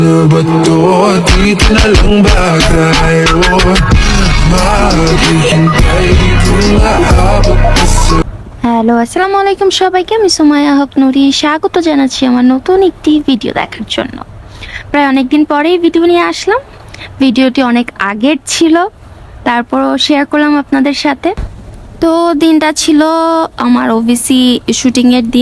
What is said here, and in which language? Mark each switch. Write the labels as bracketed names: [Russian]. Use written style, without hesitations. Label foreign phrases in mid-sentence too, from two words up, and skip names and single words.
[Filipino] Ba't to? Dito na lang ba tayo? Maghihintay dito nga abot pa sa [Bangla] হ্যালো, [Arabic] السلام عليكم [Bangla] সবাইকে। আমি সুমাইয়া হক নুরি স্বাগত জানাচ্ছি আমার নতুন একটি ভিডিও দেখার জন্য। প্রায় অনেকদিন পরেই ভিডিও নিয়ে আসলাম। ভিডিওটি অনেক আগের ছিল, তারপরও শেয়ার করলাম আপনাদের সাথে। তো দিনটা ছিল আমার ওবিসি শুটিংয়ের দিন।